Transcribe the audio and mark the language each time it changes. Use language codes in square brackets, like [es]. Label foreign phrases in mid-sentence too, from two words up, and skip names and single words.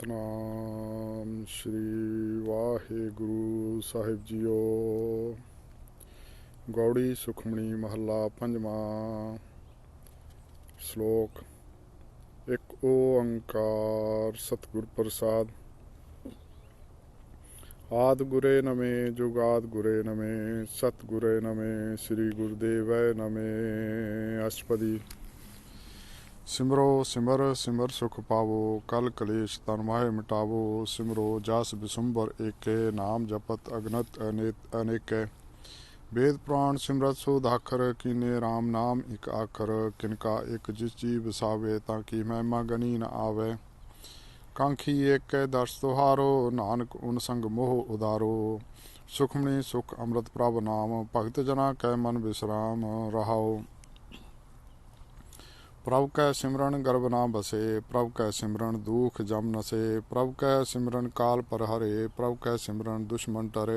[pa] ਸਤਿਨਾਮ ਸ੍ਰੀ ਵਾਹਿਗੁਰੂ ਸਾਹਿਬ ਜੀਓ। ਗਉੜੀ ਸੁਖਮਣੀ ਮਹਲਾ ਪੰਜਵਾ। ਸਲੋਕੁ। ਏਕ ਓਂਕਾਰ ਸਤਿਗੁਰ ਪ੍ਰਸਾਦਿ। ਆਦਿ ਗੁਰਏ ਨਮਹ ਜੁਗਾਦਿ ਗੁਰਏ ਨਮਹ ਸਤਿਗੁਰਏ ਨਮਹ ਸ੍ਰੀ ਗੁਰਦੇਵਏ ਨਮਹ। ਅਸਟਪਦੀ। ਸਿਮਰਉ ਸਿਮਰਿ ਸਿਮਰਿ ਸੁਖੁ ਪਾਵਉ ਕਲਿ ਕਲੇਸ ਤਨ ਮਾਹਿ ਮਿਟਾਵਉ। ਸਿਮਰਉ ਜਾਸੁ ਬਿਸੁੰਭਰ ਏਕੈ ਨਾਮੁ ਜਪਤ ਅਗਨਤ ਅਨੇਕੈ। ਬੇਦ ਪੁਰਾਨ ਸਿੰਮ੍ਰਿਤਿ ਸੁਧਾਖ੍ਯ੍ਯਰ ਕੀਨੇ ਰਾਮ ਨਾਮ ਇਕ ਆਖ੍ਯ੍ਯਰ। ਕਿਨਕਾ ਏਕ ਜਿਸੁ ਜੀਅ ਬਸਾਵੈ ਤਾ ਕੀ ਮਹਿਮਾ ਗਨੀ ਨ ਆਵੈ। ਕਾਂਖੀ ਏਕੈ ਦਰਸ ਤੁਹਾਰੋ ਨਾਨਕ ਉਨ ਸੰਗਿ ਮੋਹਿ ਉਧਾਰੋ। ਸੁਖਮਨੀ ਸੁਖ ਅੰਮ੍ਰਿਤ ਪ੍ਰਭ ਨਾਮੁ ਭਗਤ ਜਨਾ ਕੈ ਮਨਿ ਬਿਸ੍ਰਾਮ ਰਹਾਉ। ਪ੍ਰਭ ਕੈ ਸਿਮਰਨਿ ਗਰਭਿ ਨ ਬਸੈ ਪ੍ਰਭ ਕੈ ਸਿਮਰਨਿ ਦੂਖੁ ਜਮੁ ਨਸੈ। ਪ੍ਰਭ ਕੈ ਸਿਮਰਨਿ ਕਾਲੁ ਪਰਹਰੈ ਪ੍ਰਭ ਕੈ ਸਿਮਰਨਿ ਦੁਸਮਨੁ ਟਰੈ।